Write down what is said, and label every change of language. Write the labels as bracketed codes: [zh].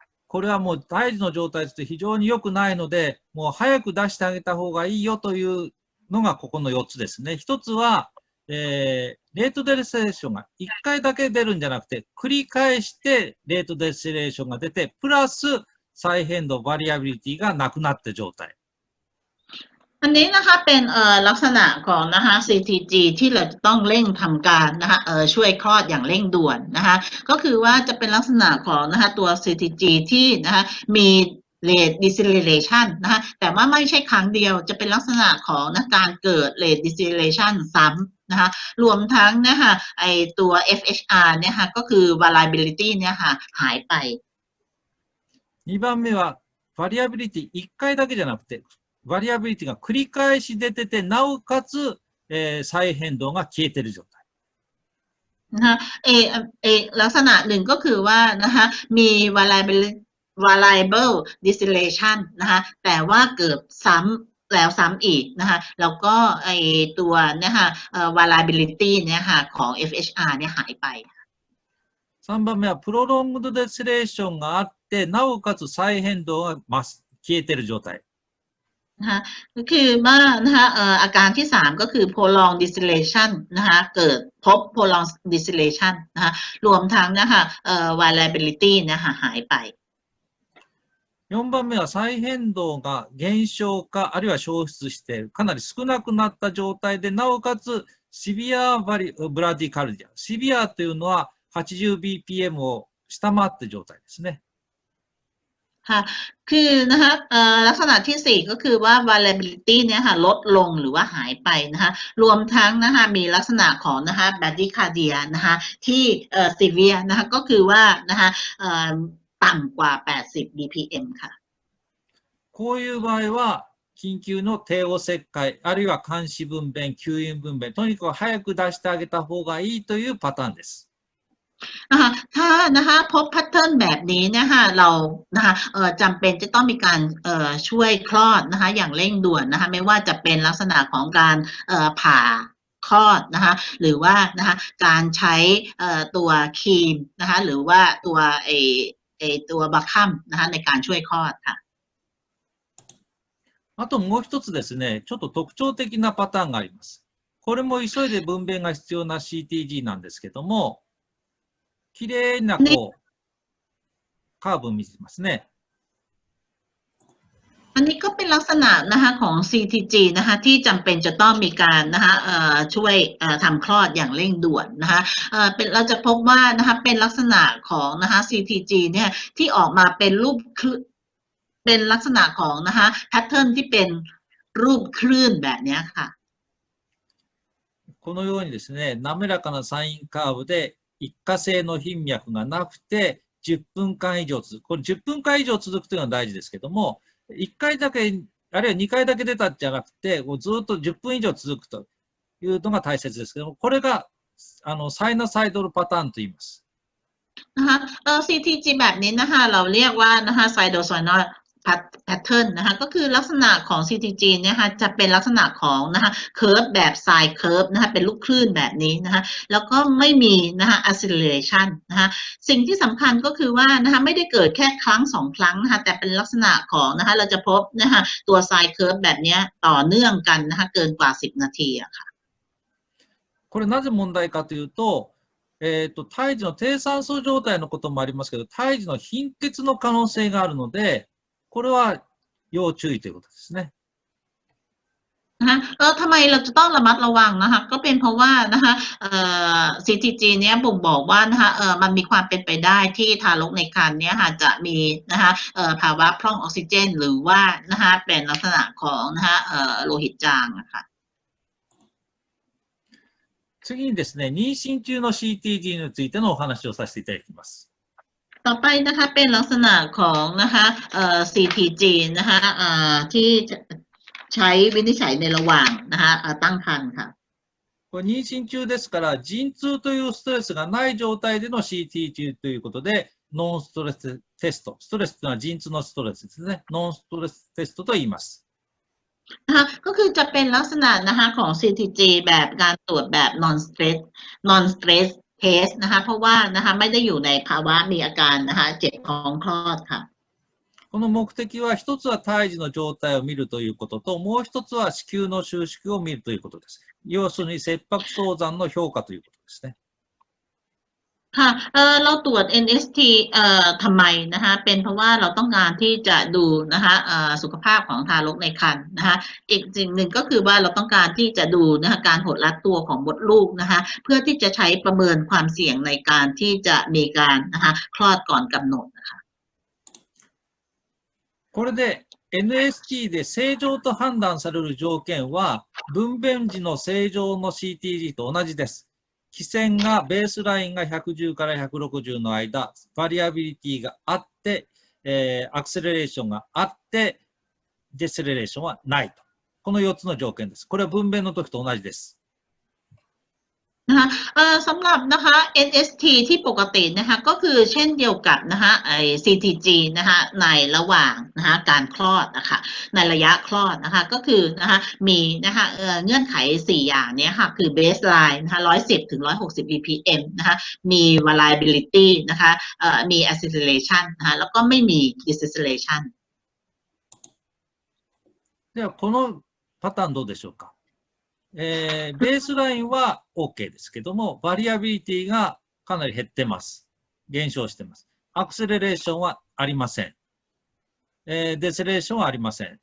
[ja] これはもう胎児の状態として非常に良くないので、もう早く出してあげた方がいいよというのがここの4つですね。1つは、レートデセレーションが1回だけ出るんじゃなくて、繰り返してレートデセレーションが出て、プラス再変動、バリアビリティがなくなって状態。 [th] อันนี้นะคะเป็นลักษณะของนะคะ CTG ที่เราจะต้องเร่งทำการนะคะช่วยคลอดอย่างเร่งด่วนนะคะก็คือว่าจะเป็นลักษณะของนะคะตัว CTG ที่นะคะมี rate deceleration นะคะแต่ว่าไม่ใช่ครั้งเดียวจะเป็นลักษณะของนะการเกิด rate deceleration ซ้ำนะคะรวมทั้งนะคะไอตัว FHR เนี่ยค่ะก็คือ variability เนี่ยค่ะหายไป [ja] 2番目はバリアビリティ1回だけじゃなくて、バリアビリティが繰り返し出てて、なおかつ、再変動が消えている状態。 [th] นะคะลักษณะหนึ่งก็คือว่านะคะมี variable deceleration นะคะแต่ว่าเกิดซ้ำแล้วซ้ำอีกนะคะแล้วก็ไอตัวนะคะvariability เนี่ยค่ะของ FHR เนี่ยหายไป [ja] 3番目はプロロングドデセレーションがあって、なおかつ再変動が消えている状態。 [th] นะคะก็คือว่านะคะอาการที่3ก็คือ prolonged deceleration นะคะเกิดพบ prolonged deceleration นะคะรวมทั้งนะคะvariability นะคะหายไป [ja] 4番目は再変動が減少か、あるいは消失して、かなり少なくなった状態で、なおかつシビアブラディカルディア。シビアというのは 80bpm を下回った状態ですね。 [th] ค่ะคือนะคะลักษณะที่4ก็คือว่า variability เนี่ยค่ะลดลงหรือว่าหายไปนะคะรวมทั้งนะคะมีลักษณะของนะคะ bradycardia นะคะที่severe นะคะก็คือว่านะคะต่ำกว่า80 bpm ค่ะ [ja] こういう場合は緊急の帝王切開、あるいは監視分娩、吸引分娩、とにかく早く出してあげた方がいいというパターンです。 [th] นะคะถ้านะคะพบแพทเทิร์นแบบนี้นะคะเรานะคะจำเป็นจะต้องมีการช่วยคลอดนะคะอย่างเร่งด่วนนะคะไม่ว่าจะเป็นลักษณะของการผ่าคลอดนะคะหรือว่านะคะการใช้ตัวครีมนะคะหรือว่าตัวบัคคัมนะคะในการช่วยคลอดค่ะ [ja] あともう一つですね、ちょっと特徴的なパターンがあります。これも急いで分娩が必要な CTG なんですけども、きれいなこうカーブを見てますね。 [th] อันนี้ก็เป็นลักษณะนะคะของ CTG นะคะที่จำเป็นจะต้องมีการนะคะช่วยทำคลอดอย่างเร่งด่วนนะคะเราจะพบว่านะคะเป็นลักษณะของนะคะ CTG เนี่ยที่ออกมาเป็นรูปเป็นลักษณะของนะคะแพทเทิร์นที่เป็นรูปคลื่นแบบนี้ค่ะ [ja] このようにですね、滑らかなサインカーブで一過性の頻脈がなくて10分間以上続く。これ10分間以上続くというのは大事ですけども、1回だけ、あるいは2回だけ出たんじゃなくて、ずっと10分以上続くというのが大切ですけども、これがサイナサイドルパターンと言います。 [th] นะคะCTG แบบนี้นะคะเราเรียกว่านะคะไซโดไซนอลแพทเทิร์นนะคะก็คือลักษณะของ CTG เนี่ยค่ะจะเป็นลักษณะของนะคะเคิร์ฟแบบไซน์เคิร์ฟนะคะเป็นลูกคลื่นแบบนี้นะคะแล้วก็ไม่มีนะคะ acceleration นะคะสิ่งที่สำคัญก็คือว่านะคะไม่ได้เกิดแค่ครั้ง2ครั้งนะคะแต่เป็นลักษณะของนะคะเราจะพบนะคะตัวไซน์เคิร์ฟแบบนี้ต่อเนื่องกันนะคะเกินกว่า10นาทีอะค่ะ [ja] これなぜ問題かというと、胎児の低酸素状態のこともありますけど、胎児の貧血の可能性があるので、これは要注意ということですね。 [th] นะคะทำไมเราจะต้องระมัดระวังนะคะก็เป็นเพราะว่านะคะCTG เนี้ยบ่งบอกว่านะคะมันมีความเป็นไปได้ที่ทารกในครรภ์เนี้ยค่ะจะมีนะคะภาวะพร่องออกซิเจนหรือว่านะคะเป็นลักษณะของนะคะโลหิตจางนะคะ [ja] 次にですね、妊娠中の CTG についてのお話をさせていただきます。 [th] ต่อไปนะคะเป็นลักษณะของนะคะCTG นะคะที่ใช้วินิจฉัยในระหว่างนะคะตั้งครรภ์ค่ะ [ja] これ妊娠中ですから、陣痛というストレスがない状態での CTG ということで、ノンストレステスト。ストレスというのは陣痛のストレスですね。ノンストレステストと言います。 [th] นะคะก็คือจะเป็นลักษณะนะคะของ CTG แบบการตรวจแบบ non stress test นะคะเพราะว่านะคะไม่ได้อยู่ในภาวะมีอาการนะคะเจ็บท้องคลอดค่ะ [ja] この目的は一つは胎児の状態を見るということと、もう一つは子宮の収縮を見るということです。要するに切迫早産の評価ということですね。 [th] ค่ะเราตรวจ NST ทำไมนะคะเป็นเพราะว่าเราต้องการที่จะดูนะคะสุขภาพของทารกในครรภ์นะคะอีกสิ่งหนึ่งก็คือว่าเราต้องการที่จะดูนะคะการหดรัดตัวของมดลูกนะคะเพื่อที่จะใช้ประเมินความเสี่ยงในการที่จะมีการนะคะคลอดก่อนกำหนดนะคะ [ja] これで NST で正常と判断される条件は分娩時の正常の CTG と同じです。基線がベースラインが110から160の間、バリアビリティがあって、アクセレレーションがあって、デセレレーションはないと。この4つの条件です。これは分娩の時と同じです。 [th] นะคะสำหรับนะคะ NST ที่ปกตินะคะก็คือเช่นเดียวกับนะคะCTG นะคะในระหว่างนะคะการคลอดนะคะในระยะคลอดนะคะก็คือนะคะมีนะคะเงื่อนไข4อย่างนี้ค่ะคือ baseline นะคะ110ถึง160 bpm นะคะมี variability นะคะมี acceleration นะคะแล้วก็ไม่มี deceleration [ja] ではこのパターンどうでしょうか。ベースラインは OK ですけども、バリアビリティがかなり減ってます。減少してます。アクセレレーションはありません。デセレーションはありません。